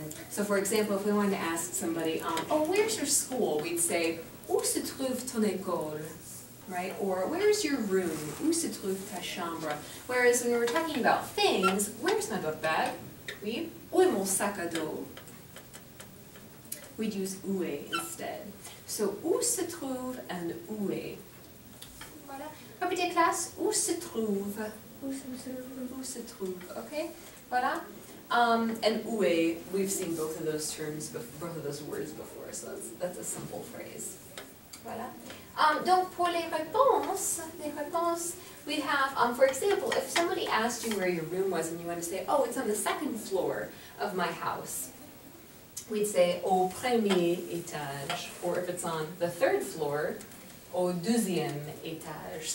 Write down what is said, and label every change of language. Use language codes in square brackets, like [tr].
[en] So for example, if we wanted to ask somebody, oh, where's your school? [fr] We'd say, où se trouve ton école? [en] Right? Or where's your room? [fr] Où se trouve ta chambre? [en] Whereas when we were talking about things, where's my book bag? [fr] Oui. Où est mon sac à dos? [en] We'd use où est instead. [fr] So où se trouve and où est. Voilà. Répétez classe, où se trouve? Où se trouve, okay? Voilà. [en] And où est, we've seen both of those terms, both of those words before, so that's a simple phrase. [fr] Voilà. Donc pour les réponses, [en] we have, for example, if somebody asked you where your room was and you want to say, oh, it's on the second floor of my house, we'd say [fr] au premier étage, [en] or if it's on the third floor, [fr] au deuxième étage.